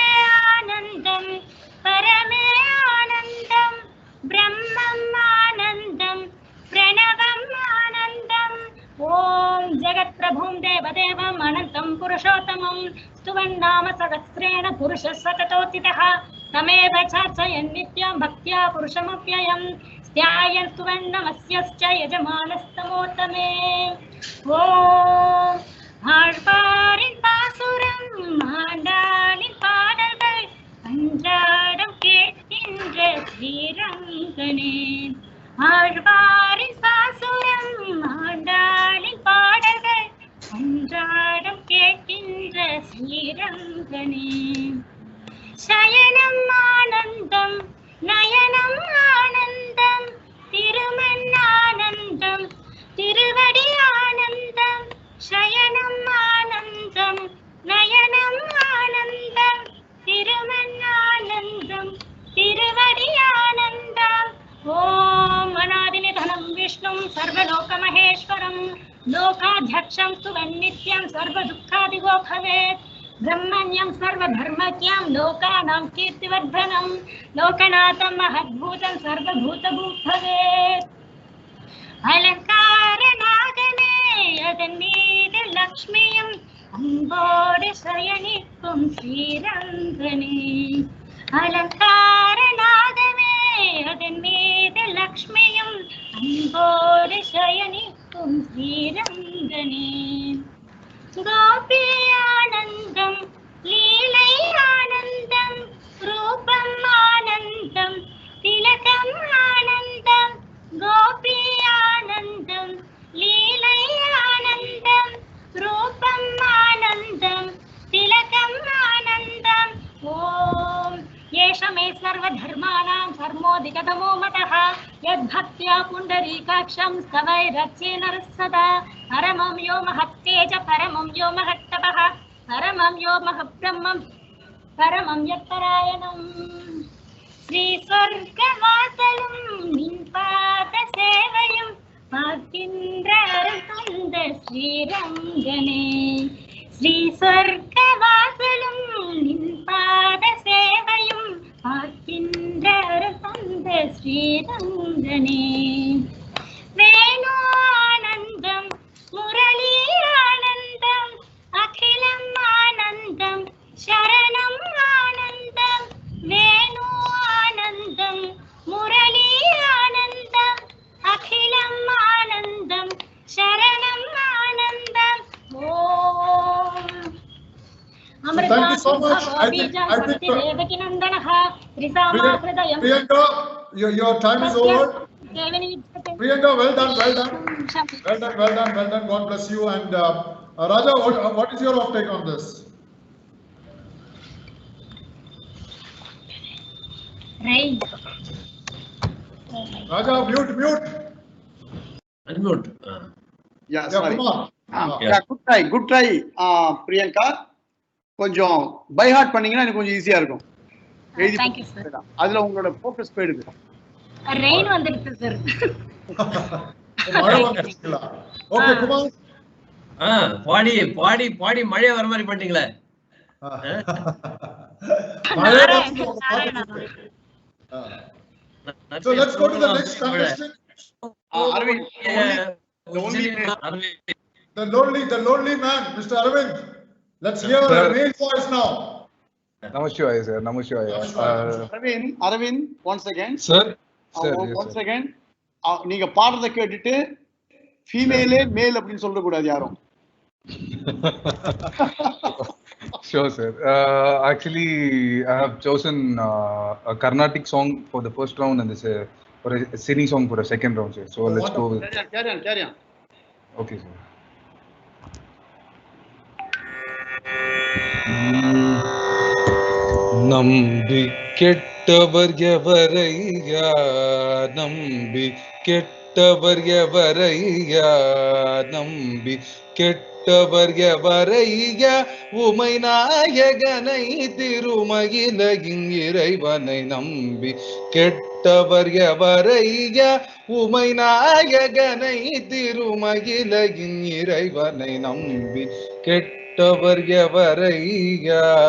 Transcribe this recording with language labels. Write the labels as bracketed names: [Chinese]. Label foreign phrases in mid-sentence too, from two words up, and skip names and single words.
[Sanskrit] आनन्दं परमे आनन्दं ब्रह्मम् आनन्दं प्रणवम् आनन्दम् ॐ जगत्प्रभुं देवदेवम् अनन्तं पुरुषोत्तमं स्तुवन्नाम सहस्रेण पुरुषः सततोत्थितः तमेव चार्चयन् नित्यं भक्त्या पुरुषमव्ययम् ध्यायन् स्तुवन्नमस्यश्च यजमानस्तमोत्तमे ॐ [Tamil] ஆழ்வாரின் பாசுரம் ஆண்டாளின் பாடல்கள் அன்றாடம் கேட்கின்ற ஸ்ரீரங்கனே ஆழ்வாரின் பாசுரம் ஆண்டாளின் பாடல்கள் அன்றாடம் கேட்கின்ற ஸ்ரீரங்கனே சயனம் ஆனந்தம் நயனம் ஆனந்தம் திருமண் ஆனந்தம் திருவடி ஆனந்தம் சயனம் ஆனந்தம் நயனம் ஆனந்தம் திருமண்ணானந்தம் திருவடி ஆனந்தம் [Sanskrit] ॐ अनादिनिधनं विष्णुं सर्वलोकमहेश्वरं लोकाध्यक्षं स्तुवन्नित्यं सर्वदुःखादिगो भवेत् ब्रह्मण्यं सर्वधर्मज्ञं लोकानां कीर्तिवर्धनं लोकनाथं महद्भूतं सर्वभूतभूत भवेत् [Tamil] अलङ्कारनागने அதன் மீது லக்ஷ்மியும் அன்போடு சயனிக்கும் ஸ்ரீரங்கனே அலங்காரநாதமே அதன் மீது லக்ஷ்மியும் அன்போடு சயனிக்கும் ஸ்ரீரங்கனே கோபி ஆனந்தம் லீலை ஆனந்தம் ரூபம் ஆனந்தம் திலகம் ஆனந்தம் கோபி ஆனந்தம் லீலை ஆனந்தம் ரூபம் ஆனந்தம் திலகம் ஆனந்தம் [Sanskrit] ॐ एष मे सर्वधर्माणां धर्मोऽधिगतमो मतः यद्भक्त्या पुण्डरीकाक्षं स्तवैरच्येन सदा परमं यो महत्तेज परमं यो महत्तपः परमं यो महब्रह्मं परमं यत्परायणम् [Tamil] ஸ்ரீசொர்க்கவாசலும் நின்பாதசேவையும் பார்க்கின்ற தந்த ஸ்ரீரங்கனே ஸ்ரீ சொர்க்கவாசலும் நின் பாத சேவையும் பார்க்கின்ற தந்த ஸ்ரீரங்கனே வேணு ஆனந்தம் முரளி ஆனந்தம் அகிலம் ஆனந்தம் சரணம் ஆனந்தம் வேணு ஆனந்தம் முரளி ஆனந்தம் அகிலம் ஆனந்தம் சரணம் ஆனந்தம் ஓம் [English] Thank you so much. I think Priyanka, your time is over. Priyanka, well done. God bless you. And Raja, what is your take on this? Right. Raja, mute. Unmute. Yeah, sorry. Yeah. Good try, Priyanka. [Tamil] கொஞ்சம் [English] by heart [Tamil] பண்ணீங்கன்னா எனக்கு கொஞ்சம் ஈஸியா இருக்கும். [English] Thank you, sir. [Tamil] அதுல உங்களோட ஃபோக்கஸ் போயிடுது. ரெயின் வந்துருச்சு சார். மழை வந்துருச்சுங்களா? ஓகே குமார். பாடி மழை வர மாதிரி பண்ணிட்டீங்களே. [English] So let's go to the next contestant. Arvind, the lonely man, Mr. Arvind. Let's hear the real voice now. Namaskar, sir. Namaskar. Arvind, once again. Sir. Once again. [Tamil] நீங்க பாடுறத கேட்டுட்டு [English] female male [Tamil] அப்படின்னு சொல்ல கூடாது யாரும். [English] Sure, sir. Actually, I have chosen a Carnatic song for the first round and for a singing song for the second round, sir. So let's go with. Carry on. Okay, sir. [Tamil] நம்பி கெட்டவர் எவரையா, நம்பி கெட்டவர் எவரையா, நம்பி கெட்டவர் எவரையா, உமை நாயகனை திருமயிலையின் இறைவனை நம்பி கெட்டவர் எவரையா, உமை நாயகனை திருமயிலையின் இறைவனை நம்பி கெட்டவர் எவரையா.